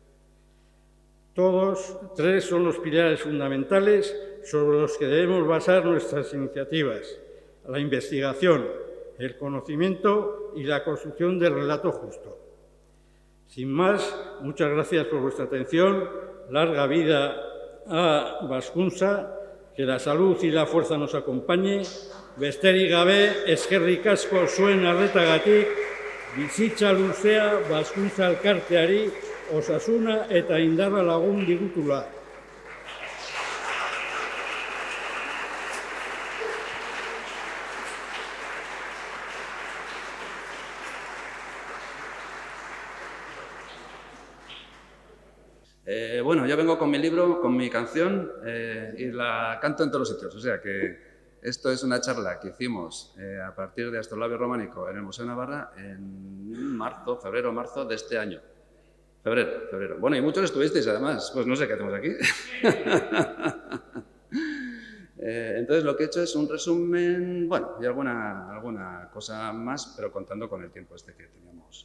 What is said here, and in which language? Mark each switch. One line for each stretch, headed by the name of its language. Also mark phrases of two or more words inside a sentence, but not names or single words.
Spanish: Todos tres son los pilares fundamentales sobre los que debemos basar nuestras iniciativas: la investigación, el conocimiento y la construcción del relato justo. Sin más, muchas gracias por vuestra atención. Larga vida a Vasconsa, que la salud y la fuerza nos acompañe.
Basque: Besterik gabe, eskerrik asko zuen arretagatik, bizitza luzea Vasconsa Elkarteari, osasuna eta indarra lagun digutula.
Spanish: Bueno, yo vengo con mi libro, con mi canción y la canto en todos los sitios. O sea que esto es una charla que hicimos a partir de Astrolabio Románico en el Museo de Navarra en febrero-marzo de este año. Febrero. Bueno, y muchos estuvisteis además, pues no sé qué hacemos aquí. Entonces lo que he hecho es un resumen, bueno, y alguna cosa más, pero contando con el tiempo que teníamos.